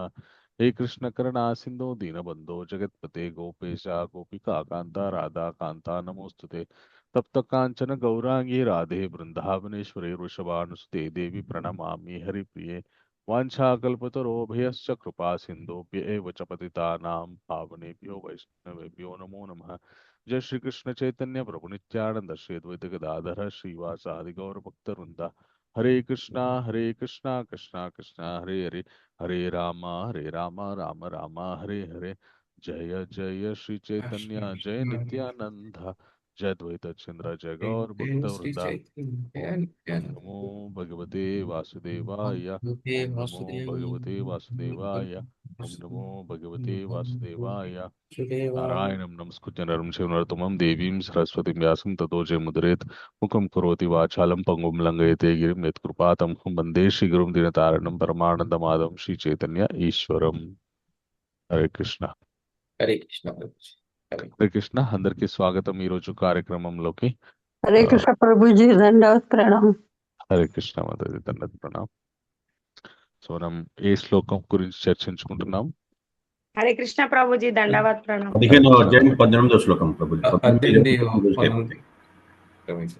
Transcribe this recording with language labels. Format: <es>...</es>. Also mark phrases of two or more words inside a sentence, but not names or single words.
<sa>हे कृष्ण करुणा सिंधु दीनबंधो जगत्पते गोपेशा गोपिका कांता राधा कांता नमोस्तुते तप्त कांचन गौरांगी राधे वृंदावनेश्वरे वृषभानुसुते देवी प्रणमामि हरिप्रिये वाञ्छाकल्पतरोभयश्च कृपा सिन्धुभ्य एव च पतितानां पावनेभ्यो वैष्णवेभ्यो नमो नमः। जय श्री कृष्ण चैतन्य प्रभु नित्यानंद श्री अद्वैत गदाधर श्रीवासादि गौर भक्तवृंदा हरे कृष्णा कृष्णा कृष्णा हरे हरे हरे राम राम राम हरे हरे। जय जय श्री चैतन्य जय नित्यानंद जय द्वैत चंद्र जय गौर भक्त श्री वृंदा। चैतन्य ओम नित्यानंद नमो भगवते वासुदेवाय। भगवते ओम नमो वासुदेवाय भगवते वासुदेवाय। ओम नमो भगवते वासुदेवाय। नारायणं नमस्कृत्य नरं चैव नरोत्तमं देवीं सरस्वतीं व्यासं ततो जयमुदीरयेत् मुखं करोति वाचालं पङ्गुं लङ्घयते गिरिं यत्कृपातमहं वन्दे श्रीगुरुं दीनतारिणं परमानन्दमाधवं श्रीचैतन्य ईश्वरम्।</sa> <te>హరే కృష్ణ</te> <hi>हरे कृष्ण प्रभु जी, हरे</hi> <te>హరే కృష్ణ అందరికీ స్వాగతం ఈ రోజు కార్యక్రమంలోకి।</te> <hi>हरे ఆ, कृष्ण प्रभु जी दंडवत प्रणाम।</hi> <te>హరే కృష్ణ మాతాజీ</te> <hi>दंडत प्रणाम।</hi> <te>సో మనం ఏ శ్లోకం గురించి చర్చించుకుంటున్నాం?</te> <hi>हरे कृष्ण प्रभु जी दंडवत प्रणाम।</hi> <te>హరే 15వ కృష్ణ అధ్యాయం 18వ శ్లోకం ప్రభుజీ 19, 18 20 అయిపోయింది.</te> <hi>प्रभु जी।</hi>